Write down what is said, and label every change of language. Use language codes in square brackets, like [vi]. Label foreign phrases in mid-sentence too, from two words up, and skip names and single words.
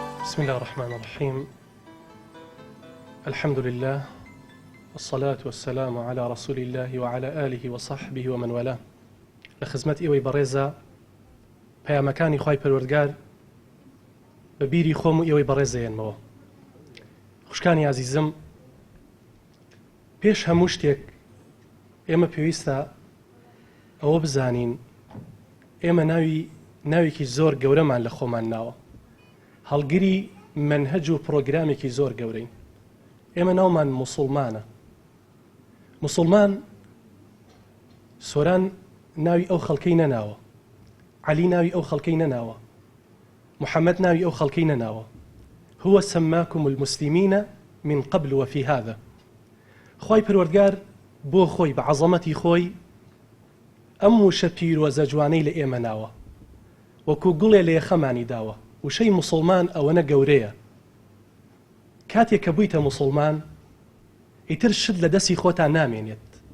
[ar] بسم الله الرحمن الرحيم. الحمد لله والصلاة والسلام على رسول الله وعلى آله وصحبه ومن والاه. [ckb] لخزمت ئێوەی بەڕێزە پەیامەکانی خوای پەروەردگار بە بیری خۆم و ئێوەی بەڕێزەیەنمەوە. خوشکانی عزیزم، پێش هەموو شتێک ئێمە پێویستە ئەوە بزانین ئێمە ناوێکی زۆر گەورەمان لە خۆمان ناوە، هەڵگری منهەج و پرۆگرامێکی زۆر گەورەین. ئێمە ناومان موسڵمانە. موسڵمان سۆران ناوی ئەو خەڵکەی نەناوە، عەلی ناوی ئەو خەڵکەی نەناوە، محەممەد ناوی ئەو خەڵکەی نەناوە. [ar] هو سماكم المسلمين من قبل وفي هذا. [ckb] خوای پەروەردگار بۆ خۆی بە عەزەمەتی خۆی ئەم وشە پیرۆزە جوانەی لە ئێمە ناوە، وەکو گوڵێ لە یەخەمانی داوە. وشەی موسڵمان ئەوەنە گەورەیە، کاتێک کە بوویتە موسڵمان ئیتر شت لە دەستی خۆتان نامێنێت.